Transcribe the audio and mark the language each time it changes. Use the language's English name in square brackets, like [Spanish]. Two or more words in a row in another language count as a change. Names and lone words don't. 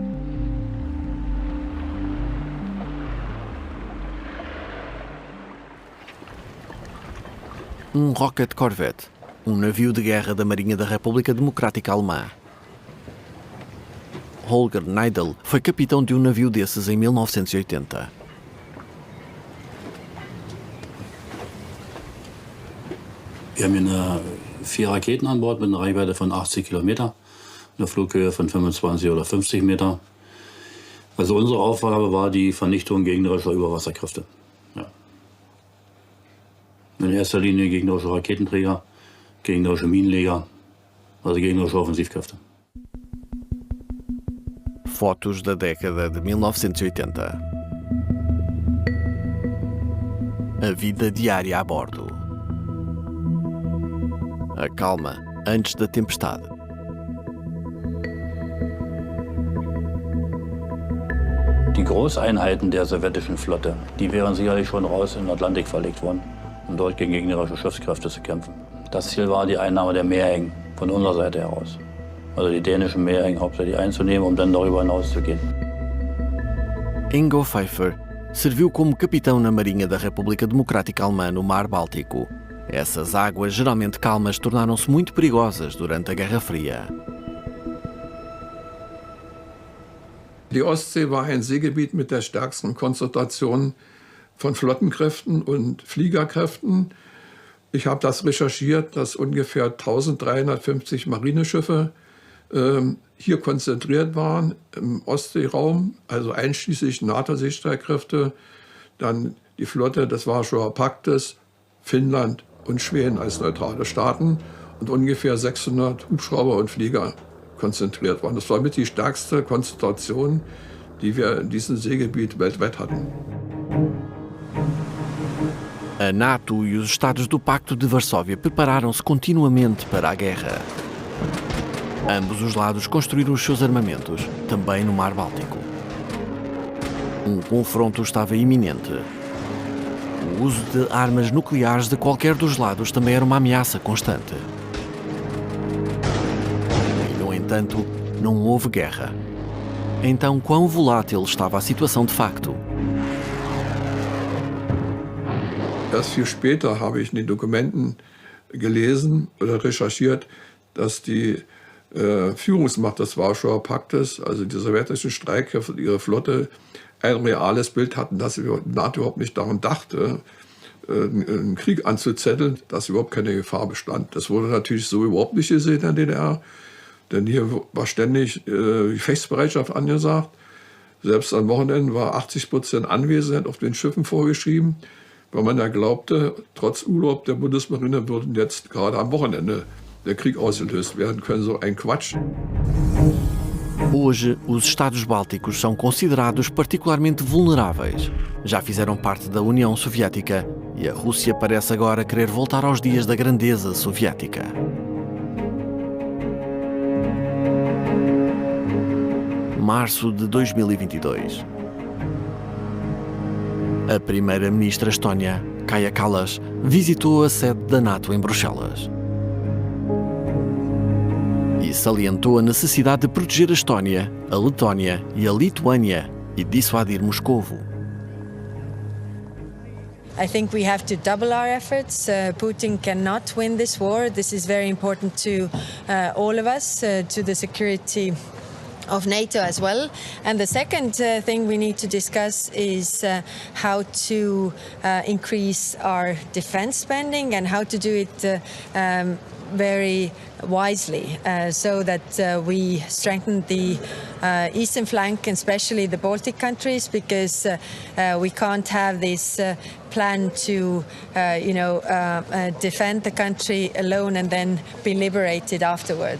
[Portuguese] Um [English] Rocket Corvette, [Portuguese] um navio de guerra da Marinha da República Democrática Alemã. Holger Neidl foi capitão de um navio desses em 1980. [German] Wir haben hier 4 Raketen an Bord mit einer Reichweite von 80 Kilometer, einer Flughöhe von 25 oder 50 Meter. Also unsere Aufgabe war die Vernichtung gegnerischer Überwasserkräfte. Ja. In erster Linie gegnerische Raketenträger, gegnerische Minenleger, also gegnerische Offensivkräfte. [Portuguese] Fotos da década de 1980. A vida diária a bordo. A calma antes da tempestade. [German] Die Großeinheiten der sowjetischen Flotte, die wären sicherlich schon raus in den Atlantik verlegt worden, um dort gegen gegnerische Schiffskräfte zu kämpfen. Das Ziel war die Einnahme der Meerengen von unserer Seite heraus. Also die dänischen Meerengen hauptsächlich einzunehmen, um dann darüber hinauszugehen. [Portuguese] Ingo Pfeiffer serviu como capitão na Marinha da República Democrática Alemã no Mar Báltico. Essas águas geralmente calmas tornaram-se muito perigosas durante a Guerra Fria. [German] Die Ostsee war ein Seegebiet mit der stärksten Konzentration von Flottenkräften und Fliegerkräften. Ich habe das recherchiert, dass ungefähr 1350 Marineschiffe hier konzentriert waren im Ostseeraum, also einschließlich NATO-Seestreitkräfte, dann die Flotte des Warschauer Paktes, Finnland und Schweden als neutrale Staaten und ungefähr 600 Hubschrauber und Flieger konzentriert waren. Das war mit die stärkste Konzentration, die wir in diesem Seegebiet weltweit hatten. [Portuguese] A NATO e os Estados do Pacto de Varsóvia prepararam-se continuamente para a guerra. Ambos os lados construíram os seus armamentos, também no Mar Báltico. Um confronto estava iminente. O uso de armas nucleares de qualquer dos lados também era uma ameaça constante. E, no entanto, não houve guerra. Então, quão volátil estava a situação de facto? [German] Erst viel später habe ich in den Dokumenten gelesen oder recherchiert, dass die Führungsmacht des Warschauer Paktes, also die sowjetischen Streitkräfte, ihre Flotte, ein reales Bild hatten, dass die NATO überhaupt nicht daran dachte, einen Krieg anzuzetteln, dass überhaupt keine Gefahr bestand. Das wurde natürlich so überhaupt nicht gesehen in der DDR, denn hier war ständig Gefechtsbereitschaft angesagt. Selbst am Wochenende war 80% Anwesenheit auf den Schiffen vorgeschrieben, weil man ja glaubte, trotz Urlaub der Bundesmarine würden jetzt gerade am Wochenende der Krieg ausgelöst werden können. So ein Quatsch. [Portuguese] Hoje, os Estados Bálticos são considerados particularmente vulneráveis. Já fizeram parte da União Soviética E a Rússia parece agora querer voltar aos dias da grandeza soviética. Março de 2022. A primeira-ministra estónia, Kaja Kallas, visitou a sede da NATO em Bruxelas e salientou a necessidade de proteger a Estónia, a Letónia e a Lituânia e dissuadir Moscovo. [English] I think we have to double our efforts. Putin cannot win this war. This is very important to all of us, to the security of NATO as well. And the second thing we need to discuss is how to increase our defense spending and how to do it very wisely so that we strengthen the eastern flank, and especially the Baltic countries, because we can't have this plan to defend the country alone and then be liberated afterwards.